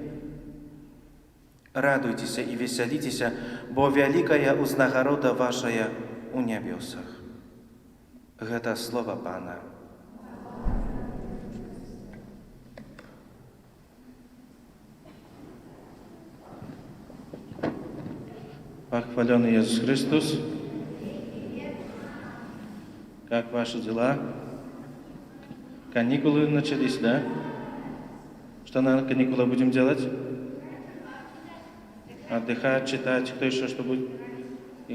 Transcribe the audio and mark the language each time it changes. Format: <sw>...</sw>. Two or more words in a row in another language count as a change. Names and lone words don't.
<be>Радуйцеся і весяліцеся, бо вялікая ўзнагарода вашая у нябёсах. Гэта слова Пана.</be> <ru>Похваленный Иисус Христос. Как ваши дела? Каникулы начались, да? Что на каникулах будем делать? Отдыхать, читать, кто еще что будет?</ru>